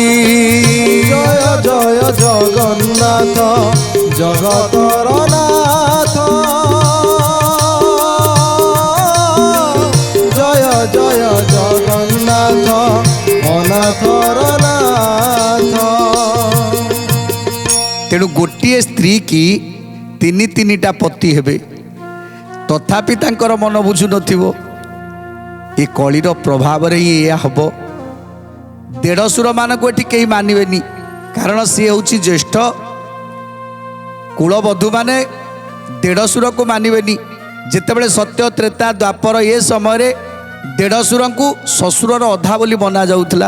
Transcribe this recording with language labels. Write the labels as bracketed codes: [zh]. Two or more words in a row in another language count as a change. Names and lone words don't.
[or] ଜୟ ଜୟ ଜଗନ୍ନାଥ ଜଗତର ନାଥ, ଜୟ ଜୟ ଜଗନ୍ନାଥ ଅନାଥର ନାଥ। ତେଣୁ ଗୋଟିଏ ସ୍ତ୍ରୀ କି ତିନି ତିନିଟା ପତି ହେବେ, ତଥାପି ତାଙ୍କର ମନ ବୁଝୁ ନଥିବ। ଏ କଳିର ପ୍ରଭାବରେ ହିଁ ଏହା ହେବ। ଦେଢ଼ଶୁର ମାନଙ୍କୁ ଏଠି କେହି ମାନିବେନି, କାରଣ ସିଏ ହେଉଛି ଜ୍ୟେଷ୍ଠ। କୁଳବଧୂମାନେ ଦେଢ଼ଶୁରକୁ ମାନିବେନି। ଯେତେବେଳେ ସତ୍ୟ ତ୍ରେତା ଦ୍ୱାପର ଏ ସମୟରେ ଦେଢ଼ଶୁରଙ୍କୁ ଶ୍ୱଶୁରର ଅଧା ବୋଲି ମନା ଯାଉଥିଲା।